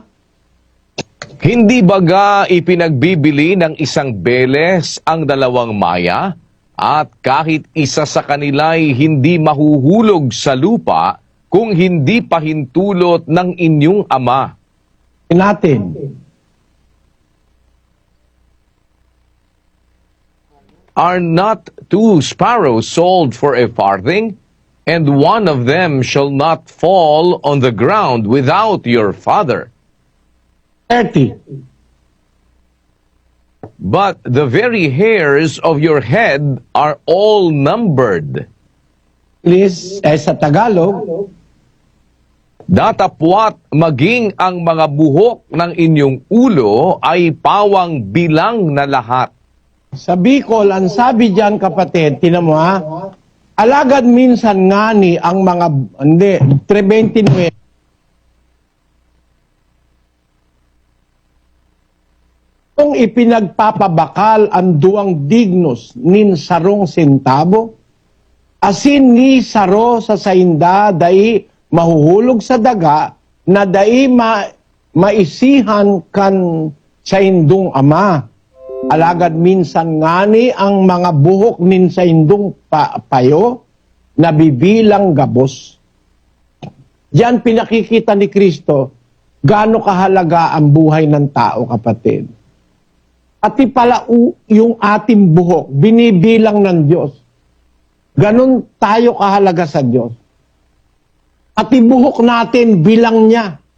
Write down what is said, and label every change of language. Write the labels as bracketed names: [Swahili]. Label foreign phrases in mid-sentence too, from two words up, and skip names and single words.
[Filipino] Hindi baga ipinagbibili ng isang beles ang dalawang maya? At kahit isa sa kanila'y hindi mahuhulog sa lupa kung hindi pahintulot ng inyong ama. Natin. [English] Are not 2 sparrows sold for a farthing? And one of them shall not fall on the ground without your Father. 30. But the very hairs of your head are all numbered. Please, [Filipino] sa Tagalog, Datapwat maging ang mga buhok ng inyong ulo ay pawang bilang na lahat. Sa Bicol, ang sabi dyan, kapatid, [Bikol] tinan mo alagad minsan ngani ang mga, 29. Kung ipinagpapabakal ang duwang dignos nin sarong sentabo, asin ni saro sa sainda, dai mahuhulog sa daga, na dai maisihan kan sa indong ama. Alagad minsan ngani ang mga buhok nin sa indong payo, nabibilang gabos. [Filipino] Diyan pinakikita ni Kristo, gaano kahalaga ang buhay ng tao, kapatid. Pati pala yung ating buhok, binibilang ng Diyos. Ganon tayo kahalaga sa Diyos. Pati buhok natin, bilang niya.